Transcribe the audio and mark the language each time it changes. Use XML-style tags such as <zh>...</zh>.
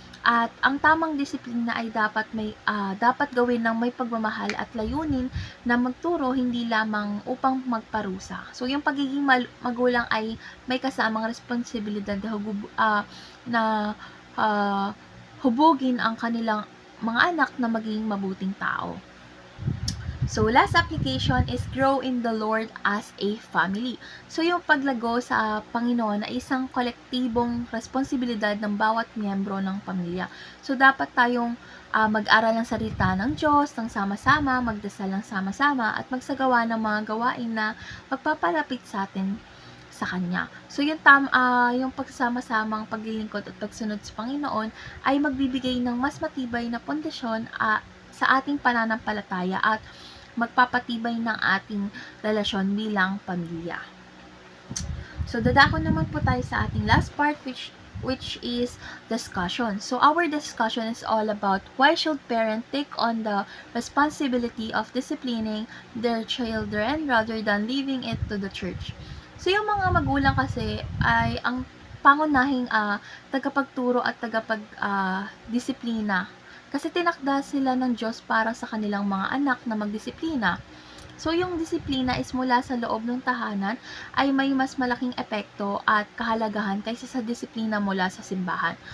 <tl>At ang tamang disiplina ay dapat gawin ng may pagmamahal at layunin na magturo hindi lamang upang magparusa. So yung pagiging magulang ay may kasamang responsibilidad na hubugin ang kanilang mga anak na maging mabuting tao.</tl> <en>So, last application is grow in the Lord as a family.</en> <tl>So, yung paglago sa Panginoon ay isang kolektibong responsibilidad ng bawat miyembro ng pamilya. So, dapat tayong mag-aral ng salita ng Diyos, ng sama-sama, magdasal ng sama-sama, at magsagawa ng mga gawain na magpapalapit sa atin sa Kanya. So, yung pagsama-samang paglilingkod at pagsunod sa Panginoon ay magbibigay ng mas matibay na pundasyon sa ating pananampalataya at magpapatibay ng ating relasyon bilang pamilya. So, dadako naman po tayo sa ating</tl> <en>last part which is discussion. So, our discussion is all about why should parents take on the responsibility of disciplining their children rather than leaving it to the church.</en> <tl>So, yung mga magulang kasi ay ang pangunahing tagapagturo at tagapagdisiplina kasi tinakda sila ng Diyos para sa kanilang mga anak na magdisiplina. So, yung disiplina is mula sa loob ng tahanan ay may mas malaking epekto at kahalagahan kaysa sa disiplina mula sa simbahan.</tl>